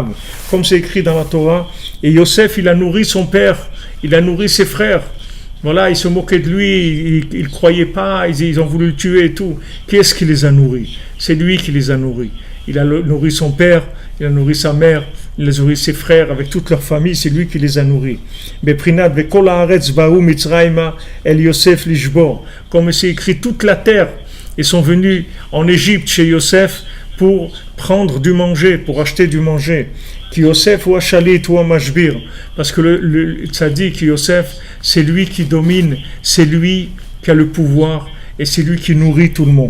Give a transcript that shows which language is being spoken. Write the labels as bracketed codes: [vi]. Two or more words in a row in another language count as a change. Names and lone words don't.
[fr] Comme c'est écrit dans la Torah, et Yosef, il a nourri son père, il a nourri ses frères. Voilà, ils se moquaient de lui, ils ne croyaient pas, ils ont voulu le tuer et tout. Qui est-ce qui les a nourris? C'est lui qui les a nourris. Il a nourri son père, il a nourri sa mère, il a nourri ses frères avec toute leur famille, c'est lui qui les a nourris. [he] בבחינת וכל הארץ באו מצרימה אל יוסף לשבר. [fr] Comme c'est écrit, toute la terre, ils sont venus en Égypte chez Yosef pour prendre du manger, pour acheter du manger. [he] כי יוסף הוא שליט הוא משביר, [fr] parce que le tzaddik Yosef, c'est lui qui domine, c'est lui qui a le pouvoir et c'est lui qui nourrit tout le monde.